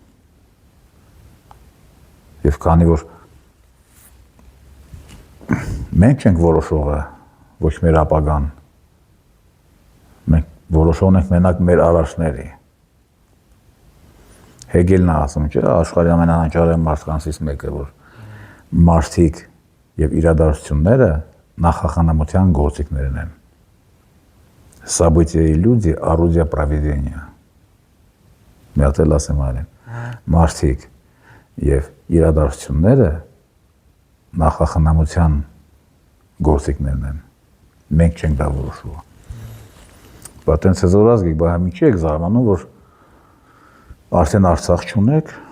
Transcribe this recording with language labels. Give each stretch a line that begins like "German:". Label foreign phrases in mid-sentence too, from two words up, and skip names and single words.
Armenian: Եվ քանի որ մենք չենք որոշողը, ոչ մեր ապագան, մենք որոշողն ենք մենակ մեր առաջների։ Հեգելն է ասում, չէ՞, աշխարհի ամենաանճարեղ մարդկանցից մեկը, որ մարդիկ եւ իրադարձությունները նախախանամության գործիքներն են։
Russian: События и люди – орудия провидения։
Armenian: Մի հատ էլ ասեմ այլն։ Մարդիկ եւ իրադարձությունները նախախնամության գործիքներն են։ Մենք չենք դա որոշում։ Բայց տենց զորազգիք, բայց մի չի եք զարմանում, որ արդեն Արցախ չունեք։